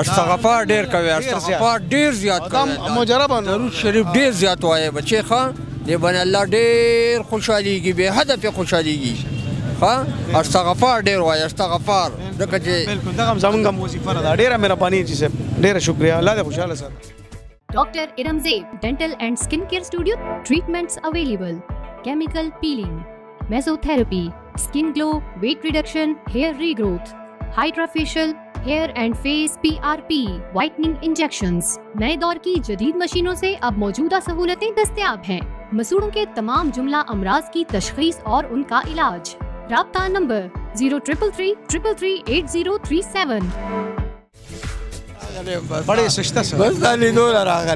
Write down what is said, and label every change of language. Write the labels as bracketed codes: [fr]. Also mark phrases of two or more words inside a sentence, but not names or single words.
[ps] استغفار ډېر کوي استغفار ډېر زیات کوي مجربه درود شریف ډېر زیات وایي بچې ښه دې باندې الله ډېر خوشحالېږي بې حده پې خوشحالېږي. ښه استغفار ډېر وایي استغفار ځکه چې بالکل دغه هم زموږ هم وظیفه ده. ډېره مهرباني جي صاحب ډېره شکریه الله دې خوشحاله ساتي. [en] Dr. Iramzeeb Dental and Skincare Studio. Treatments available: chemical peeling, mesotherapy, skin glow, weight reduction, hair regrowth, hydrofacial, hair and face PRP, whitening injections. [ur] نئے دور کی جدید مشینوں سے اب موجودہ سہولتیں دستیاب ہیں. مسوڑوں کے تمام جملہ امراض کی تشخیص اور ان کا علاج. رابطہ نمبر 0333338037. [ps] بڑے سشته سره بس دا لیدو راغلی